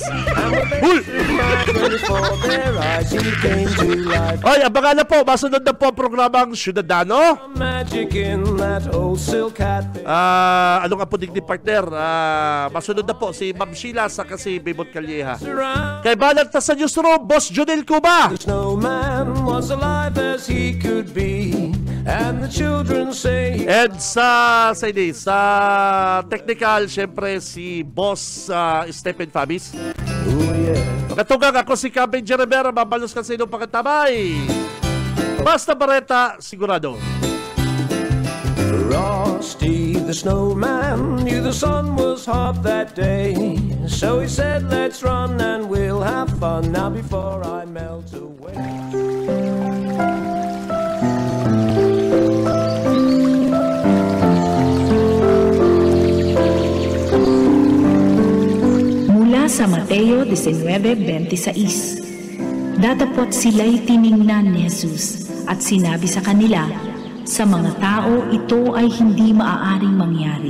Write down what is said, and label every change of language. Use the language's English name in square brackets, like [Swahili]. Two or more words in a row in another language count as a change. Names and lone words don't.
[Bikol] Hul! Ay, abangan na po. Masunod na po ang programang Ciudadano. Ano nga po digdi partner? Masunod na po si Ma'am Sheila sa kasi Bebot Calleja. Kay balat na sa newsroom, Boss Junel Cuba. [English] The snowman was alive as he could be, and the children say [Bikol] And sa technical, syempre si Boss Stephen Fabis. Katugang ako si Kabin G. Rivera, mabalos ka sa inyong pagkatabay. Basta Bareta, sigurado. [English] Frosty the snowman knew the sun was hot that day. So he said, let's run and we'll have fun now before I melt away. [Filipino] Mula sa Mateo 19:26, datapot sila'y tiningnan ni Jesus at sinabi sa kanila, sa mga tao ito ay hindi maaaring mangyari.